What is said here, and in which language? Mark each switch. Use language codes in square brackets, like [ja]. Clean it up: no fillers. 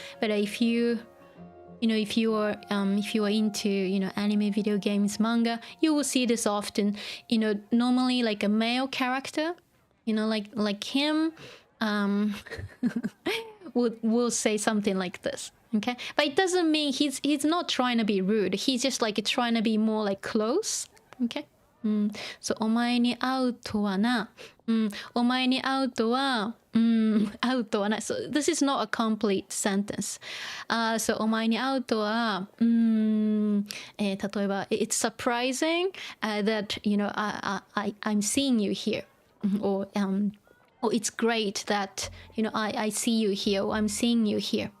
[en] But if you are into, you know, anime, video games, manga, you will see this often. You know, normally like a male character, you know, like him, will say something like this. Okay, but it doesn't mean he's not trying to be rude. He's just like trying to be more like close. Okay. [ja] So お前に会うとはな。お前に会うとは会うとはな。 [en] So this is not a complete sentence. So [ja] お前に会うとは例えば [en] it's surprising that, you know, I'm seeing you here. Or it's great that, you know, I see you here or I'm seeing you here.